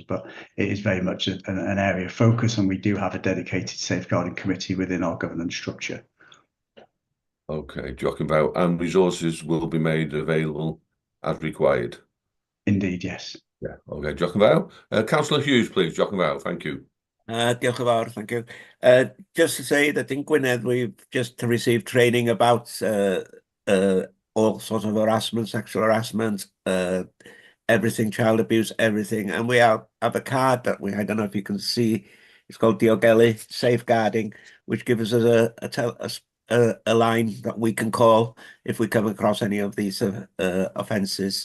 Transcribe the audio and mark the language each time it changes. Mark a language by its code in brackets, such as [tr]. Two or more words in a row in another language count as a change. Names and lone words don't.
[en] But it is very much an area of focus, and we do have a dedicated safeguarding committee within our governance structure. Okay, talking about, and resources will be made available as required. Indeed, yes. Yeah, okay, talking about. Councillor Hughes, please, talking about. Thank you. [cy] Diolch yn fawr, [en] thank you. Just to say that in Gwynedd we've just received training about all sorts of harassment, sexual harassment, everything, child abuse, everything. And we have a card that I don't know if you can see, it's called Diogelu Safeguarding, which gives us a line that we can call if we come across any of these offences.